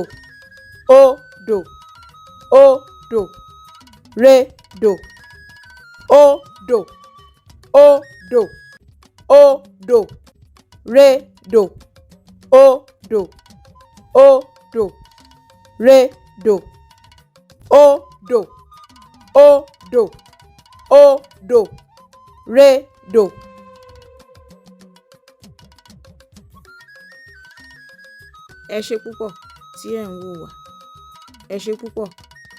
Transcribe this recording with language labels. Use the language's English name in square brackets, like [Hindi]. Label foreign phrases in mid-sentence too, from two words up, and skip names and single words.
[Yoruba] o do, o do, re do, o do, o do, o do, re do, o do, o do, re do, o do, o do, o do, re do. Ẹ ṣé púpọ̀ tí ẹ̀ ń wò wá. Ẹ ṣé púpọ̀.